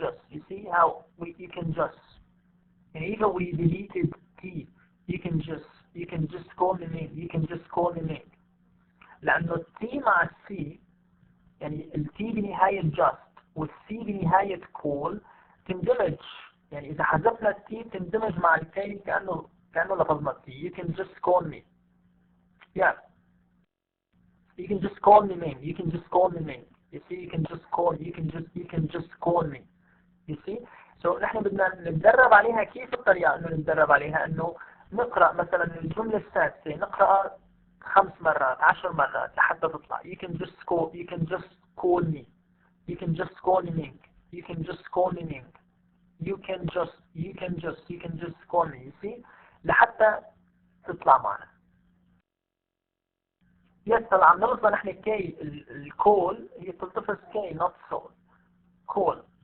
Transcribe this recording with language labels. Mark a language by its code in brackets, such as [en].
[en] You see how you can just. And even we deleted T. You can just. you can just call me name. You can just call me name. [ar] لأنه التي مع السي، يعني التي بنهاية just والسي بنهاية call تندمج. يعني إذا حذفنا التي تندمج مع الكي كأنه لفظنا التي. [en] You can just call me. Yeah. You can just call me name. You can just call me name. You see, you can just call. You can just call me. You see. So [ar] نحن بدنا نتدرب عليها. كيف الطريقة إنه نتدرب عليها؟ إنه نقرأ مثلا الجملة السادسة نقرأها 5 مرات 10 مرات لحتى تطلع. [en] You can just call. You can just call me. You can just call me name. You can just call me name. You can just call me. You see. [ar] لحتى تطلع معنا. يس طبعا عم نلقى نحن كي الكول هي تلتفظ كي [en] not soul. [ar] كول.